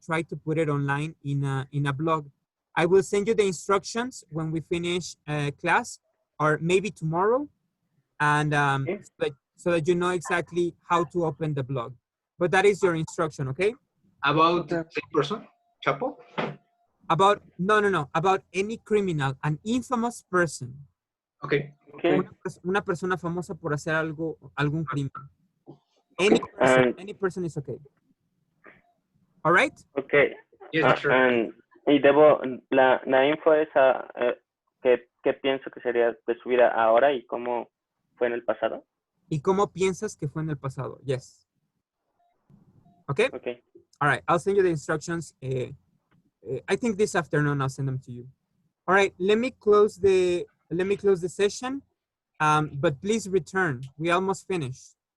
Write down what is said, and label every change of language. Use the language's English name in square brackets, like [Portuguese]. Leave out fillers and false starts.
[English] Try to put it online in a blog. I will send you the instructions when we finish class, or maybe tomorrow, and so that you know exactly how to open the blog. But that is your instruction, okay? About the person, Chapo? About, no, about any criminal, an infamous person. Okay. Okay. [Spanish] Una persona famosa por hacer algún crimen. [English] Okay. Any person is okay. All right? Okay. Yes, sure. [Spanish] Y debo, la info es ¿qué pienso que sería de su vida ahora y cómo fue en el pasado? ¿Y cómo piensas que fue en el pasado? [English] Yes. Okay? Okay. All right, I'll send you the instructions. I think this afternoon I'll send them to you. All right, let me close the session. But please return. We almost finished.